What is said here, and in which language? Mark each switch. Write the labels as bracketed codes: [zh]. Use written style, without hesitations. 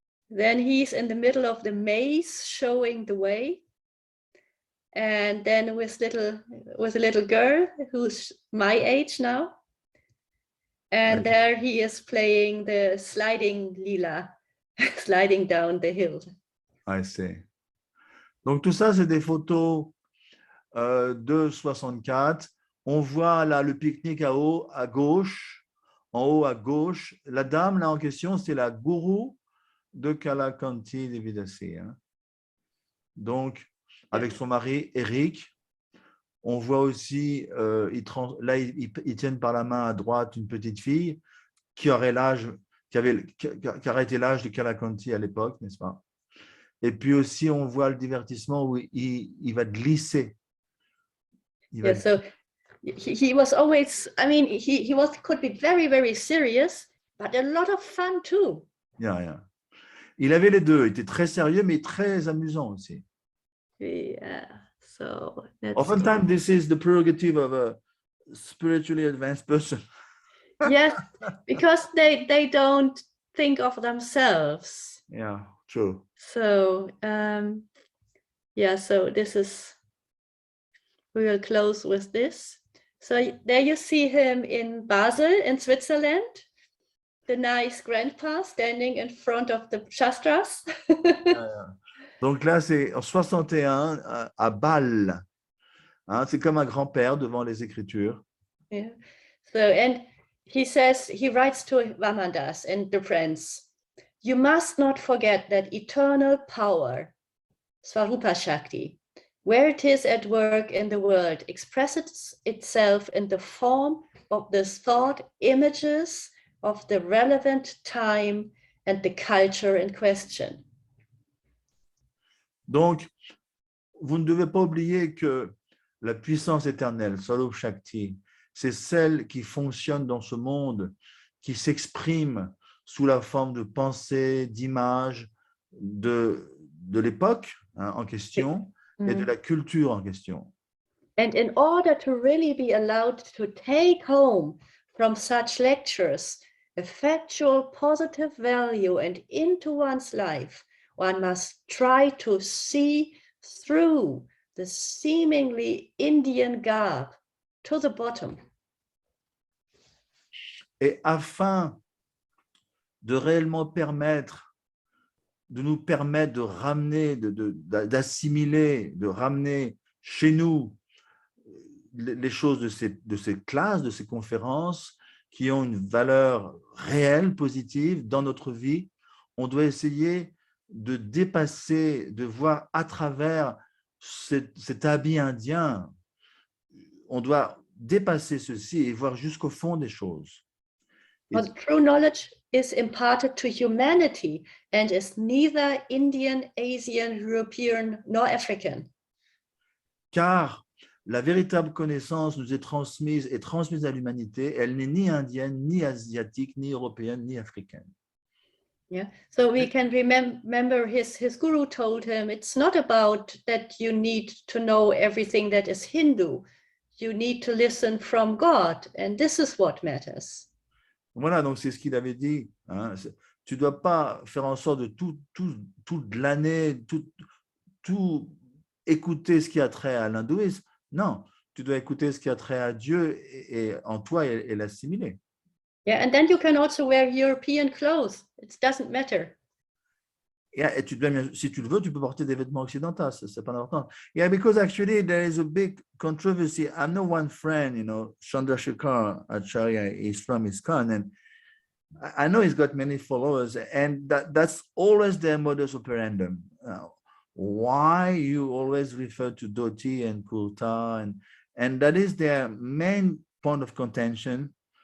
[en] Then he's in the middle of the maze showing the way. And then with a little girl who's my age now. And there he is playing the sliding lila, sliding down the hill. I see. [fr] Donc tout ça, c'est des photos de 64. On voit là le pique-nique en haut à gauche. La dame là en question, c'est la gourou de Kalakanthi de Dasi. Hein. Donc, avec son mari, Eric, on voit aussi, ils tiennent par la main à droite une petite fille qui aurait qui aurait été l'âge de Kalakanthi à l'époque, n'est-ce pas? Et puis aussi, on voit le divertissement où il va glisser. [en] So he was always, I mean, he could be very, very serious, but a lot of fun too. Yeah. [fr] Il avait les deux, il était très sérieux, mais très amusant aussi. [en] Yeah, so Oftentimes, this is the prerogative of a spiritually advanced person. Yes, because they don't think of themselves. Yeah, true. So so this is, we will close with this. So there you see him in Basel in Switzerland, the nice grandpa standing in front of the Shastras. [fr] Donc là, c'est en 61 à Bâle. Hein, c'est comme un grand-père devant les Écritures. [en] Yeah. So, and he writes to Vamandas and the friends, you must not forget that eternal power, Swarupa Shakti, where it is at work in the world, expresses itself in the form of the thought images of the relevant time and the culture in question. [fr] Donc, vous ne devez pas oublier que la puissance éternelle, Swarup Shakti, c'est celle qui fonctionne dans ce monde, qui s'exprime sous la forme de pensées, d'images de l'époque en question et de la culture en question. [en] And in order to really be allowed to take home from such lectures a factual positive value and into one's life, one must try to see through the seemingly Indian garb to the bottom. [fr] Et afin de réellement nous permettre de ramener, d'assimiler, de ramener chez nous les choses de ces classes, de ces conférences qui ont une valeur réelle, positive dans notre vie, on doit essayer de dépasser, de voir à travers cet habit indien. On doit dépasser ceci et voir jusqu'au fond des choses. [en] But true knowledge is imparted to humanity and is neither Indian, Asian, European, nor African. [fr] Car la véritable connaissance nous est transmise à l'humanité. Elle n'est ni indienne, ni asiatique, ni européenne, ni africaine. [en] Yeah, so we can remember his guru told him it's not about that you need to know everything that is Hindu. You need to listen from God, and this is what matters. [fr] Voilà, donc c'est ce qu'il avait dit. Hein. Tu ne dois pas faire en sorte de tout glaner, tout écouter ce qui a trait à l'hindouisme. Non, tu dois écouter ce qui a trait à Dieu et en toi et l'assimiler. [en] Yeah, and then you can also wear European clothes. It doesn't matter. [fr] Yeah, et si tu le veux, tu peux porter des vêtements occidentaux. C'est pas important. [en] Yeah, because actually there is a big controversy. I know one friend, you know, Chandrasekhar Acharya is from ISKCON, and I know he's got many followers, and that's always their modus operandum. Why you always refer to dhoti and kurta, and that is their main point of contention.